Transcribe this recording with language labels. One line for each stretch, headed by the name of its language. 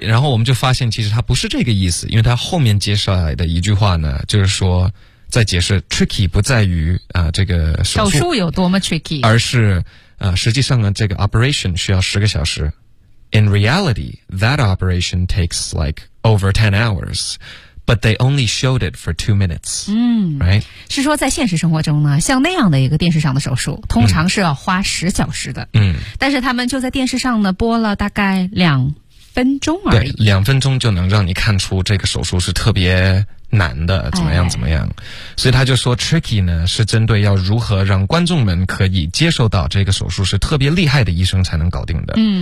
Chinese: 然后我们就发现，其实他不是这个意思，因为他后面介绍来的一句话呢，就是说在解释 tricky 不在于这个手术有多么 tricky，而是实际上呢，这个 operation 需要10个小时。
English: In reality, that operation takes like over 10 hours, but they only showed it for 2 minutes. Right?
Chinese: 是说在现实生活中呢，像那样的一个电视上的手术，通常是要花10小时的。但是他们就在电视上呢，播了大概2分钟而已。对，2分钟就能让你看出这个手术是特别难的，怎么样怎么样。所以他就说 tricky 呢，是针对要如何让观众们可以接受到这个手术是特别厉害的医生才能搞定的。